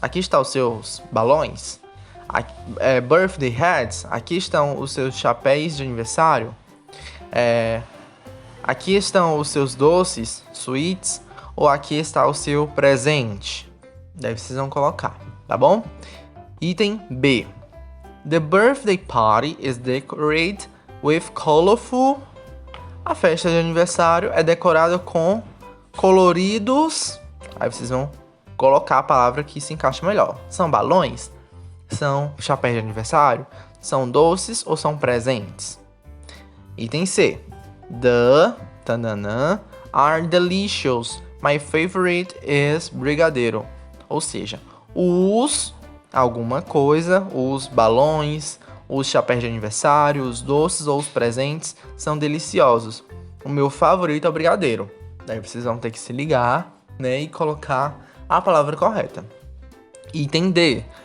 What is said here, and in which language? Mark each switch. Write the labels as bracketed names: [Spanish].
[Portuguese] Aqui estão os seus balões. Birthday hats. Aqui estão os seus chapéus de aniversário. Aqui estão os seus doces, sweets. Ou aqui está o seu presente. Daí vocês vão colocar, tá bom? Item B. [English] The birthday party is decorated with colorful. [Portuguese] A festa de aniversário é decorada com coloridos. Aí vocês vão colocar a palavra que se encaixa melhor. São balões? São chapéus de aniversário? São doces ou são presentes? Item C. [English] The tanana, are delicious. My favorite is brigadeiro. [Portuguese] Ou seja, os alguma coisa, os balões, os chapéus de aniversário, os doces ou os presentes são deliciosos. O meu favorito é o brigadeiro. Daí vocês vão ter que se ligar, né, e colocar a palavra correta. Item D.